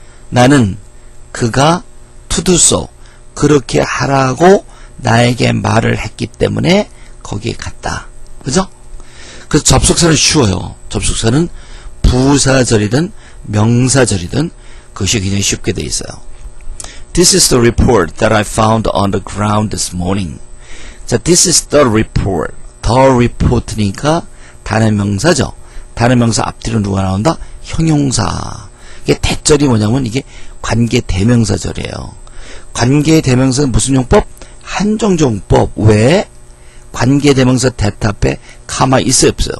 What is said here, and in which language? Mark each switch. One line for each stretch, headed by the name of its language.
Korean: 나는 그가
English: to do so
Korean: 그렇게 하라고 나에게 말을 했기 때문에 거기에 갔다. 그죠? 그래서 접속사는 쉬워요. 접속사는 부사절이든 명사절이든 그것이 굉장히 쉽게 돼 있어요.
English: This is the report that I found on the ground this morning. 자, this is the report.
Korean: the report니까 단어명사죠. 단어명사 앞뒤로 누가 나온다? 형용사. 이게 대절이 뭐냐면 이게 관계대명사절이에요. 관계대명사는 무슨 용법? 한정적용법. 왜? 관계대명사 that 앞에 카마 있어요, 없어요?